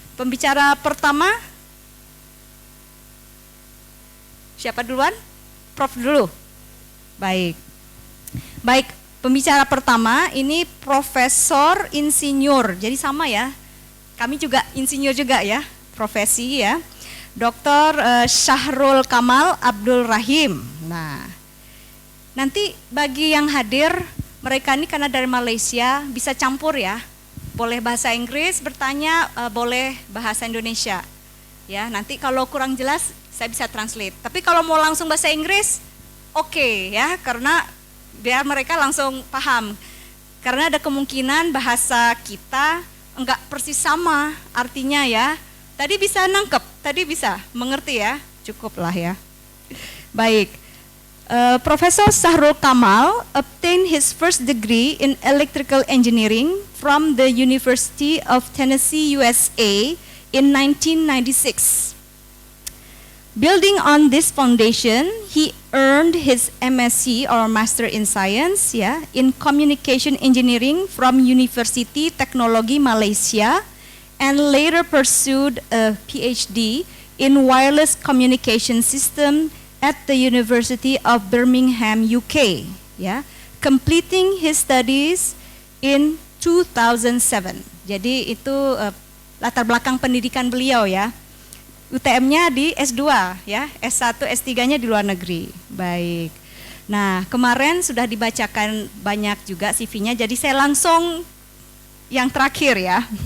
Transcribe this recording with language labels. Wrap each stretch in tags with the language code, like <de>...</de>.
<id>Pembicara pertama, siapa duluan? Prof dulu. Baik. Baik, pembicara pertama ini Profesor Insinyur. Jadi sama ya. Kami juga insinyur juga ya, profesi ya. Dr. Sharul Kamal Abdul Rahim. Nah, nanti bagi yang hadir, mereka ini karena dari Malaysia bisa campur ya. Boleh bahasa Inggris bertanya, boleh bahasa Indonesia. Ya, nanti kalau kurang jelas saya bisa translate. Tapi kalau mau langsung bahasa Inggris, oke, ya, karena biar mereka langsung paham. Karena ada kemungkinan bahasa kita enggak persis sama artinya ya. Tadi bisa nangkep, tadi bisa mengerti ya, cukuplah ya.</id> <en>Baik, Profesor Sharul Kamal obtained his first degree in electrical engineering from the University of Tennessee, USA in 1996. Building on this foundation, he earned his M.Sc or Master in Science, yeah, in Communication Engineering from Universiti Teknologi Malaysia, and later pursued a PhD in Wireless Communication System at the University of Birmingham, UK, yeah, completing his studies in 2007.</en> <id>Jadi itu latar belakang pendidikan beliau ya. UTM-nya di S2 ya, S1, S3-nya di luar negeri. Baik. Nah, kemarin sudah dibacakan banyak juga CV-nya, jadi saya langsung yang terakhir ya.</id>